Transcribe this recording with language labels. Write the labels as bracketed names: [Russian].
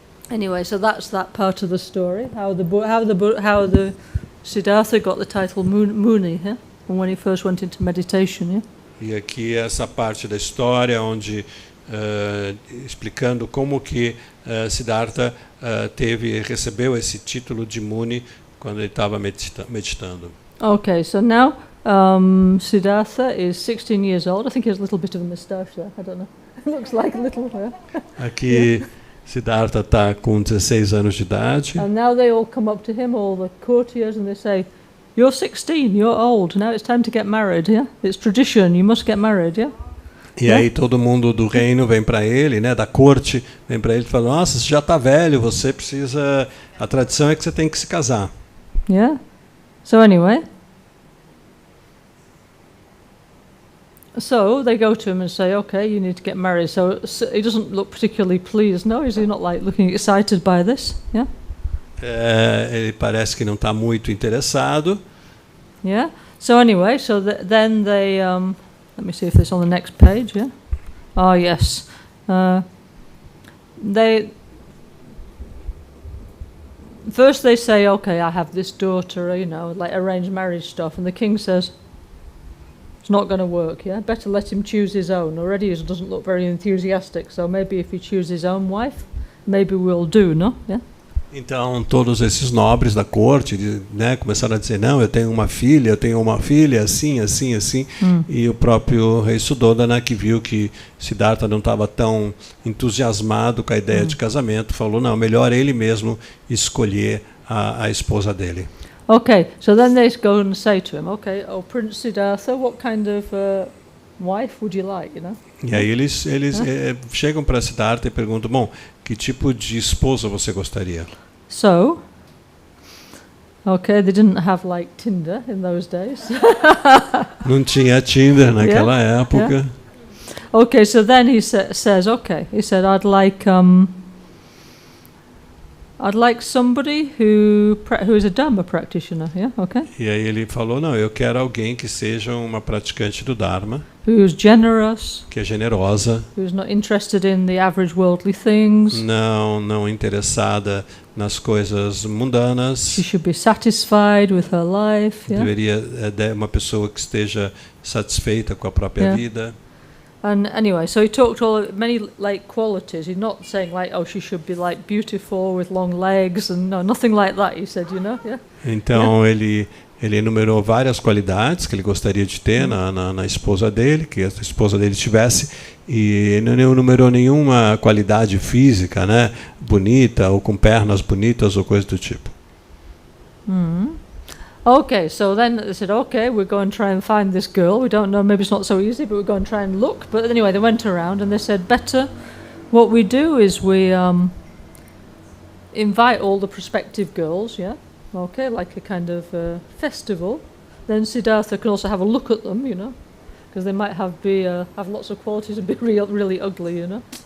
[English] Anyway, so that's that part of the story. How the Siddhartha got the title Muni, yeah? When he first went into meditation, yeah? [Portuguese] E aqui essa parte da história onde explicando como que Siddhartha recebeu esse título de Muni quando ele estava meditando. [English] Okay, so now Siddhartha is 16 years old. I think he has a little bit of a moustache there. I don't know. It looks like a little. [Portuguese] Aqui Siddhartha está com 16 anos de idade. [English] And now they all come up to him, all the courtiers, and they say, "You're 16. You're old. Now it's time to get married. Yeah, it's tradition. You must get married. Yeah." [Portuguese] E aí todo mundo do reino vem para ele, né, da corte, vem para ele e fala: "Nossa, você já está velho. Você precisa. A tradição é que você tem que se casar." [English] Yeah. So anyway. So they go to him and say, "Okay, you need to get married." So he doesn't look particularly pleased. No, is he not like looking excited by this? Yeah. [Portuguese] Ele parece que não está muito interessado. [English] Yeah. So anyway, so then they let me see if it's on the next page. Yeah. Oh yes. First they say, "Okay, I have this daughter," you know, like arranged marriage stuff, and the king says, "It's not going to work, yeah? Better let him choose his own." Already he doesn't look very enthusiastic, so maybe if he chooses his own wife, maybe we'll do, no? Yeah? [Portuguese] Então todos esses nobres da corte, né, começaram a dizer: "Não, eu tenho uma filha, assim, assim, assim." E o próprio rei Suddhodana, que viu que Siddhartha não estava tão entusiasmado com a ideia de casamento, falou: "Não, melhor ele mesmo escolher a esposa dele." [English] Okay, so then they go and say to him, "Okay, oh Prince Siddhartha, what kind of wife would you like, you know?" [Portuguese] E aí eles chegam para Siddhartha e perguntam: "Bom, que tipo de esposa você gostaria?" [English] So, okay, they didn't have like Tinder in those days. [Portuguese] Não tinha Tinder naquela época. [English] Yeah. Okay, so then he says, okay, he said, I'd like somebody who is a Dharma practitioner, yeah, okay? [Portuguese] E aí ele falou: "Não, eu quero alguém que seja uma praticante do Dharma, [English] who's generous, [Portuguese] que é generosa, [English] who's not interested in the average worldly things, [Portuguese] não interessada nas coisas mundanas. [English] She should be satisfied with her life, yeah? [Portuguese] Deveria uma pessoa que esteja satisfeita com a própria vida." [English] And anyway, so he talked many like qualities. He's not saying like, "Oh, she should be like beautiful with long legs," and no, nothing like that. He said, you know, yeah. [Portuguese] Então ele enumerou várias qualidades que ele gostaria de ter na esposa dele, que a esposa dele tivesse, e não enumerou nenhuma qualidade física, né, bonita ou com pernas bonitas ou coisa do tipo. [English] Okay, so then they said, okay, we're going to try and find this girl. We don't know, maybe it's not so easy, but we're going to try and look. But anyway, they went around and they said, better, what we do is we invite all the prospective girls, yeah? Okay, like a kind of festival. Then Siddhartha can also have a look at them, you know, because they might have lots of qualities and be really ugly, you know.